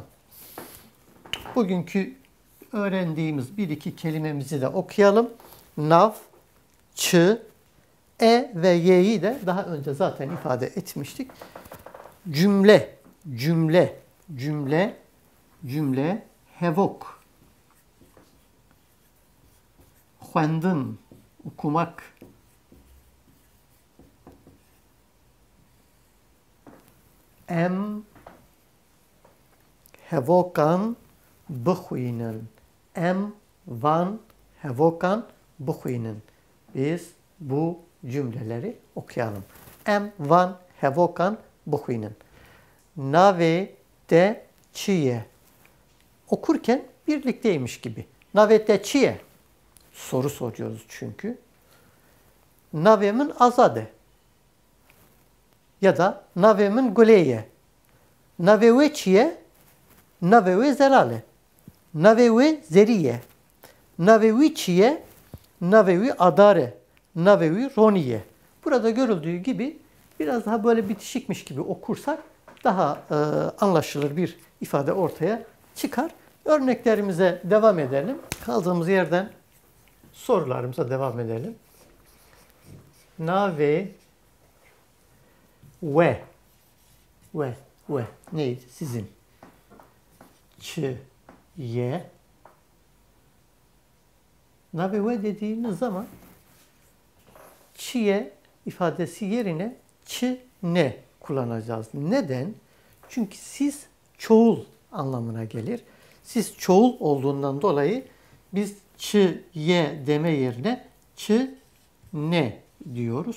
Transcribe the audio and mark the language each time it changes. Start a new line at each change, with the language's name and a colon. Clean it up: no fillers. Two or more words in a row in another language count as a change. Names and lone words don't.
Turkish: Bugünkü öğrendiğimiz bir iki kelimemizi de okuyalım.
Kurdish: Nav, çı,
Turkish: ve y'yi de daha önce zaten ifade etmiştik. Cümle, cümle, cümle, cümle,
Kurdish: hevok. Xwendin, okumak. Em hevokan bixwînin. Em van hevokan bixwînin.
Turkish: Biz bu cümleleri okuyalım.
Kurdish: Em van hevokan bixwînin. Navê te çi ye?
Turkish: Okurken birlikteymiş gibi.
Kurdish: Navê te çi ye?
Turkish: Soru soruyoruz çünkü.
Kurdish: Navê min Azad e. Ya da navê min Gulê ye. Navê wê çi ye? Navê wê Zelal e. Navê wê Zerî ye. Navê wî çi ye? Navê wî Adar e. Navê wî Ronî ye.
Turkish: Burada görüldüğü gibi biraz daha böyle bitişikmiş gibi okursak daha anlaşılır bir ifade ortaya çıkar. Örneklerimize devam edelim. Kaldığımız yerden sorularımıza devam edelim.
Kurdish: Navê ve
Turkish: neydi? Sizin.
Kurdish: Çı ye. Navê ve
Turkish: dediğimiz zaman çiye ifadesi yerine
Kurdish: çı ne
Turkish: kullanacağız. Neden? Çünkü siz çoğul anlamına gelir. Siz çoğul olduğundan dolayı biz
Kurdish: çı ye
Turkish: deme yerine
Kurdish: çı ne
Turkish: diyoruz.